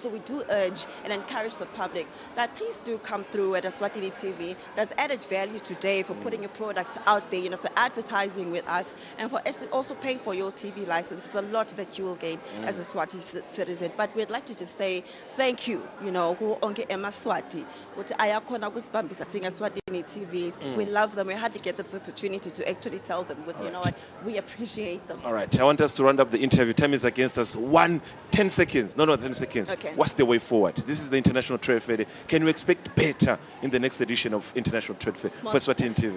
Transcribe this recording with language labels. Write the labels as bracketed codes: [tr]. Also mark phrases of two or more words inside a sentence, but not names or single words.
[en] So we do urge and encourage the public that please do come through at Eswatini TV. There's added value today for putting your products out there, for advertising with us, and for also paying for your TV license. It's a lot that you will gain as a Swati citizen. But we'd like to just say thank you, [ss] onke emaswati. [en] Swatini TVs. We love them. We had to get this opportunity to actually tell them, because you know what, we appreciate them. All right, I want us to round up the interview. Time is against us. 10 seconds. No, 10 seconds. Okay. What's the way forward? This is the International Trade Fair. Can we expect better in the next edition of International Trade Fair for Eswatini TV?